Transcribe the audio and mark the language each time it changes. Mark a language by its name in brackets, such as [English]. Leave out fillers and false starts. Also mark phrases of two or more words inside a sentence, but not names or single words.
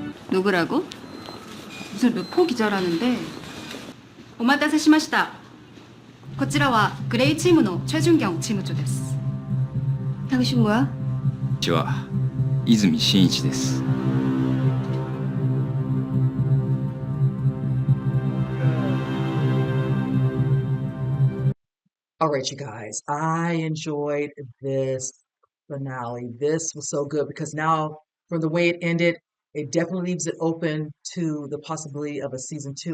[Korean] 누구라고? 무슨 르포 기자라는데. [Japanese] お待たせ しました. こちらはグレイチームのチェジュンギョンチーム長です。 [Korean] 당신 뭐야? [Japanese] こんにちは、泉真一です。 [English] All right, you guys, I enjoyed this finale. This was so good because now, from the way it ended, it definitely leaves it open to the possibility of a season 2.